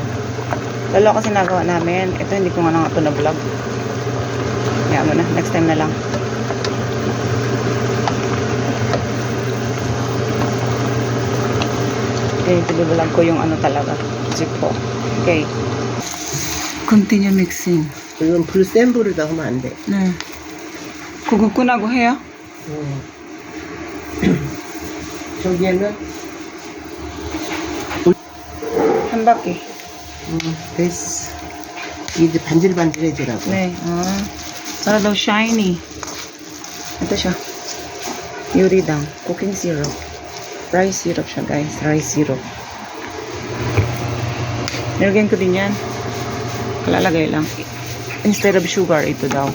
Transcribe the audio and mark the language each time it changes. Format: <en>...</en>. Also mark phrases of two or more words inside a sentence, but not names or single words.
<tl>Dalawa kasi nagawa namin. Ito, hindi ko nga na ito na vlog. Kaya mo na.</tl> <en>Next time</en> <tl>na lang. Okay, tinibulag ko yung talaga. Zip po.</tl> <en>Okay. Continue mixing.</en> <ko>이건 불센 불에다 하면 안 돼. 네. 그거 끈하고 해요? 저기에는 한 바퀴. 됐어. 이제 반질반질해지라고. 네.</ko> <tl>Para daw shiny. Ito siya.</tl> <en>Yuridang. Cooking syrup. Rice syrup siya, guys. Rice syrup.</en> <tl>Nilagyan ko din yan. Kalalagay lang.</tl> <en>Instead of sugar,</en> <tl>ito daw.</tl>